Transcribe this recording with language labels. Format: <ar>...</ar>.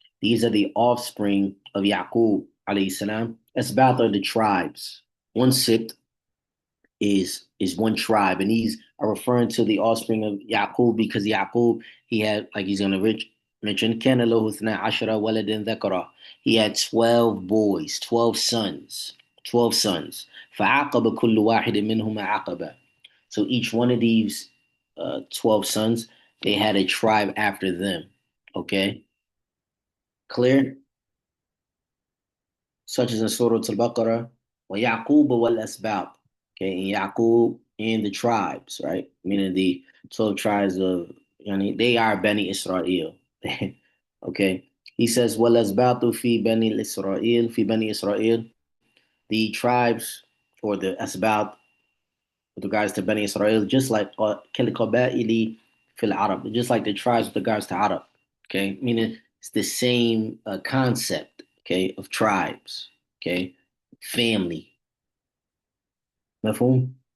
<en>These are the offspring of Yaqub alayhi salam. Asbat are the tribes. One sibt is one tribe, and these are referring to the offspring of Yaqub because Yaqub, he had, like he's gonna mention,</en> <ar>kana lahu ithna ashara waladan dhakara.</ar> <en>He had 12 boys, 12 sons, 12 sons.</en> <ar>فعاقب كل واحد منهما عقبة.</ar> <en>So each one of these 12 sons, they had a tribe after them. Okay? Clear? Such as in Surah Al-Baqarah,</en> <ar>وَيَعْقُوبَ وَالْأَسْبَاطِ.</ar> <en>Okay, and Yaqub and the tribes, right? Meaning the 12 tribes of, they are Bani Israel. Okay? He says,</en> <ar>وَالْأَسْبَاطُ فِي بَنِي إِسْرَائِيل فِي بَنِي إِسْرَائِيل.</ar> <en>The tribes, or the Asbat, with regards to Bani Israel, just like</en> <ar>Kalikaba'ili fil Arab,</ar> <en>just like the tribes with regards to Arab. Okay, meaning it's the same concept. Okay, of tribes. Okay, family. Mafhum?</en>